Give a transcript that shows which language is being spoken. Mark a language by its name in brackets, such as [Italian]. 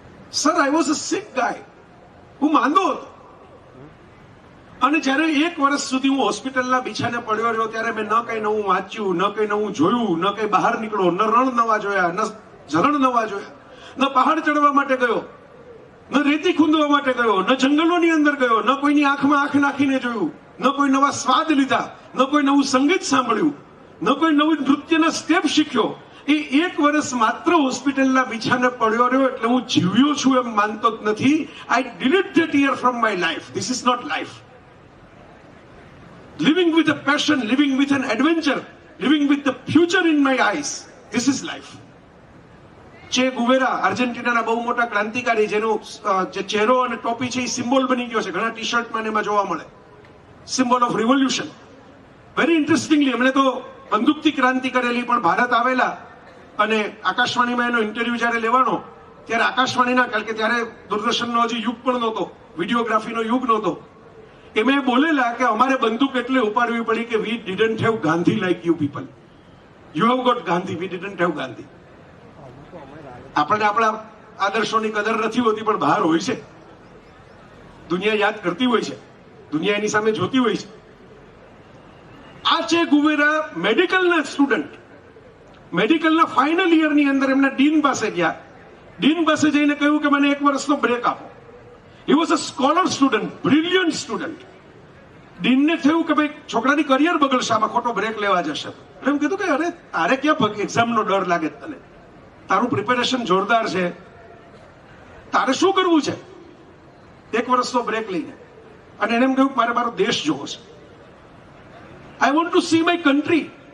[English] sir, I was a sick guy, [Gujarati] હું માંદો હતો. અને જયારે 1 વર્ષ સુધી હું હોસ્પિટલના બિછાને પડ્યો રહ્યો ત્યારે મેં ન કઈ નવું વાંચ્યું, ન કઈ નવું જોયું, ન કઈ બહાર નીકળો, ન રણ નવા જોયા, ન ઝરણ નવા જોયા, ન પહાડ ચડવા માટે ગયો, ન રેતી ખૂંદવા માટે ગયો, ન જંગલોની અંદર ગયો, ન કોઈની આંખમાં આંખ નાખીને જોયું, ન કોઈ નવા સ્વાદ લીધા, ન કોઈ નવું સંગીત સાંભળ્યું, ન કોઈ નવું નૃત્યના સ્ટેપ શીખ્યો. એ 1 વર્ષ માત્ર હોસ્પિટલના બિછાને પડ્યો રહ્યો એટલે હું જીવ્યો છું એમ માનતો જ નથી. [English] I delete that year from my life. This is not life. Living with a passion, living with an adventure, living with the future in my eyes. This is life. [Gujarati] ચે ગુવેરા, આર્જેન્ટિનાના બહુ મોટા ક્રાંતિકારી, જેનો જે ચહેરો અને ટોપી છે એ સિમ્બોલ બની ગયો છે, ઘણા ટી શર્ટમાં એમાં જોવા મળે, [English] Symbol of revolution. Very interestingly [Gujarati] એમણે તો બંદૂકથી ક્રાંતિ કરેલી, પણ ભારત આવેલા અને આકાશવાણીમાં એનો ઇન્ટરવ્યુ જયારે લેવાનો ત્યારે આકાશવાણીના, કારણ કે ત્યારે દૂરદર્શનનો હજી યુગ પણ નહોતો, વિડીયોગ્રાફીનો યુગ નહોતો, એમાં બોલેલા કે અમારે બંદૂક એટલે ઉપાડવી પડી કે [English] We didn't have Gandhi like you people. You have got Gandhi, we didn't have Gandhi. [Gujarati] આપણને આપણા આદર્શોની કદર નથી હોતી, પણ બહાર હોય છે. દુનિયા યાદ કરતી હોય છે, દુનિયા એની સામે જોતી હોય છે. આ ચે ગુવેરા મેડિકલના સ્ટુડન્ટ, મેડિકલના ફાઇનલ યરની અંદર એમના ડીન પાસે ગયા. ડીન પાસે જઈને કહ્યું કે મને 1 વર્ષનો બ્રેક આપો. [English] He was a scholar student, brilliant student. [Gujarati] ડીનને થયું કે ભાઈ છોકરાની કરિયર બગડશે, આમાં ખોટો બ્રેક લેવા જશે. એટલે એમ કીધું કે અરે તારે ક્યાં એક્ઝામનો ડર લાગે તને? તારું પ્રિપેરેશન જોરદાર છે, તારે શું કરવું છે 1 વર્ષનો બ્રેક લઈને? અને એને એમ કહ્યું મારે મારો દેશ જોવો છે. [English] I want to see my country.